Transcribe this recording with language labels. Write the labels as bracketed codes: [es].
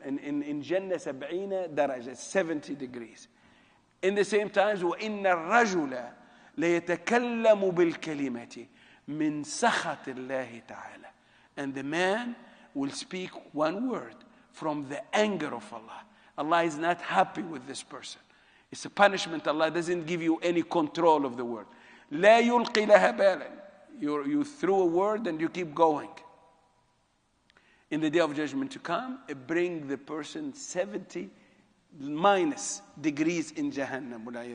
[en] In Jannah 70 درجة, 70 degrees. In the same times, [ar] وَإِنَّ الرَّجُلَ لَيَتَكَلَّمُ بِالْكَلِمَةِ مِنْ سَخَطِ اللَّهِ تَعَالَى. [en] And the man will speak one word from the anger of Allah. Allah is not happy with this person. It's a punishment. Allah doesn't give you any control of the word. [ar] لا يلقي لها بالا. [en] You throw a word and you keep going. In the day of judgment to come, bring the person 70 minus degrees in Jahannam.